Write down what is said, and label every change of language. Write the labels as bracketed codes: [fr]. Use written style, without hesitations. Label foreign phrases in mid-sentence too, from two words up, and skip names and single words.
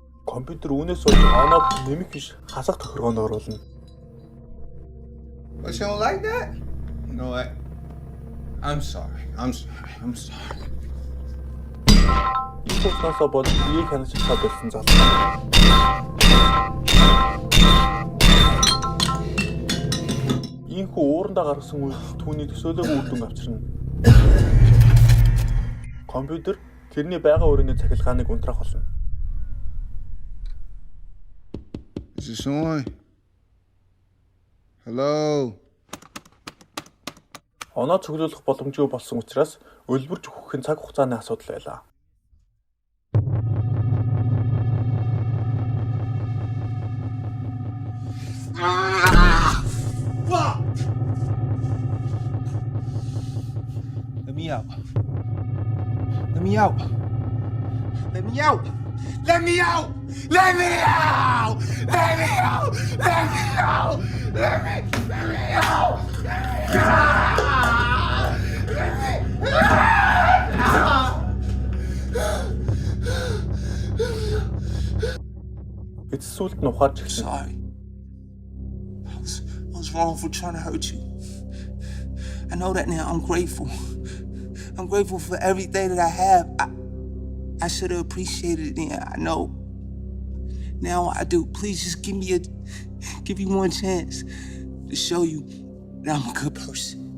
[mn] компьютер үүнээс болж оноо нэмэх биш хасах тохиргоонд оруулна. [en] But you don't like that? You know what? I'm sorry. [mn] Их уснасаа бол биеийг хянаж чадах болсон залуу. Ийхүү уурандаа гаргасан үйлдэл түүний төсөөлөөгүй үр дүн авчирна. Компьютер тэрний байгаа өрөөний цахилгааныг унтраах болно. [en] Is this on? Hello? [mn] Оноо цуглуулах боломжгүй болсон учраас өлбөрж өгөх нь цаг хугацааны асуудал байлаа. [en] Let me out. Let me out. Let me out. Let me out. Let me out. Let me out. Let me out. Let me out. [mn] Эцэс сүлд нь ухаарч эхэлсэн. [en] Sorry. I was wrong for trying to hurt you. I know that now. I'm grateful. I'm grateful for everything that I have. I should have appreciated it then. I know. Now I do. Please just give me one chance to show you that I'm a good person.